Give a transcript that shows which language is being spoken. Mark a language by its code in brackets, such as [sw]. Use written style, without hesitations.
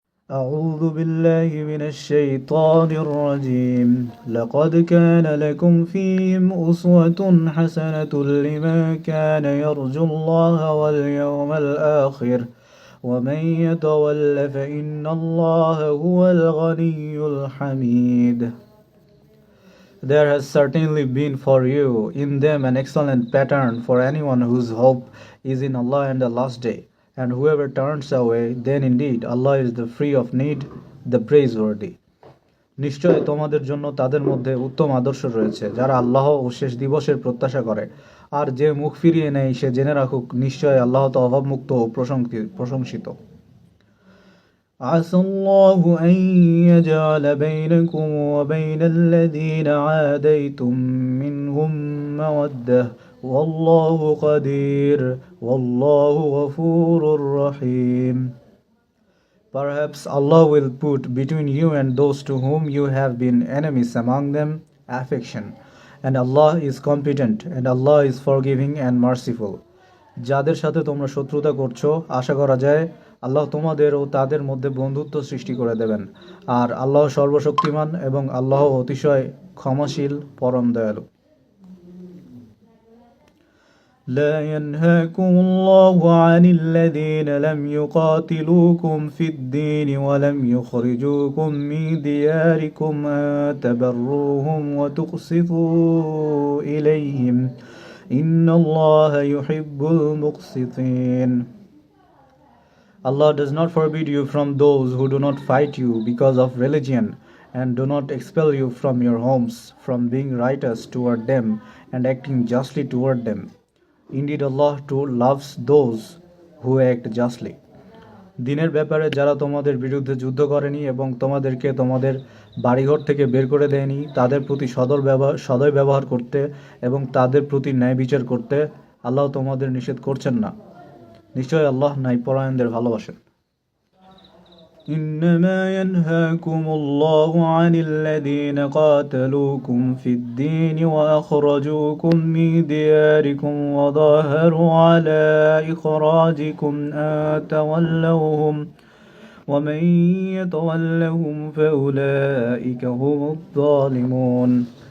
[ar] أعوذ بالله من الشيطان الرجيم لقد كان لكم فيهم أسوة حسنة لمن كان يرجو الله واليوم الآخر ومن يتول فإن الله هو الغني الحميد. [en] There has certainly been for you in them an excellent pattern for anyone whose hope is in Allah and the last day. And whoever turns away, then indeed Allah is the free of need, the praiseworthy. [bn] নিশ্চয় তোমাদের জন্য তাদের মধ্যে উত্তম আদর্শ রয়েছে যারা আল্লাহ ও শেষ দিবসের প্রত্যাশা করে। আর যে মুখ ফিরিয়ে নেয় সে জেনে রাখুক নিশ্চয় আল্লাহ তো অভাবমুক্ত ও প্রশংসিত। [ar] عسى الله أن يجعل بينكم وبين الذين عاديتم منهم مودة والله قدير والله غفور رحيم. [en] Perhaps Allah will put between you and those to whom you have been enemies among them affection, and Allah is competent and Allah is forgiving and merciful. [bn] যাদের সাথে তোমরা শত্রুতা করছো আশা করা যায় আল্লাহ তোমাদের ও তাদের মধ্যে বন্ধুত্ব সৃষ্টি করে দেবেন, আর আল্লাহ সর্বশক্তিমান এবং আল্লাহ অতিশয় ক্ষমাশীল পরম দয়ালু। [ar] لا ينهاكم الله عن الذين لم يقاتلوكم في الدين ولم يخرجوكم من دياركم أن تبروهم وتقسطوا إليهم إن الله يحب المقسطين. [en] Allah does not forbid you from those who do not fight you because of religion and do not expel you from your homes from being righteous toward them and acting justly toward them. Indeed, Allah too loves those who act justly. [bn] দিনের ব্যাপারে যারা তোমাদের বিরুদ্ধে যুদ্ধ করেনি এবং তোমাদেরকে তোমাদের বাড়িঘর থেকে বের করে দেয়নি তাদের প্রতি সদয় ব্যবহার করতে এবং তাদের প্রতি ন্যায় বিচার করতে আল্লাহ তোমাদের নিষেধ করছেন না। নিশ্চয় আল্লাহ ন্যায়পরায়ণদের ভালোবাসেন। [ar] إنما ينهاكم الله عن الذين قاتلوكم في الدين وأخرجوكم من دياركم وظاهروا على إخراجكم أن تولوهم ومن يتولهم فأولئك هم الظالمون.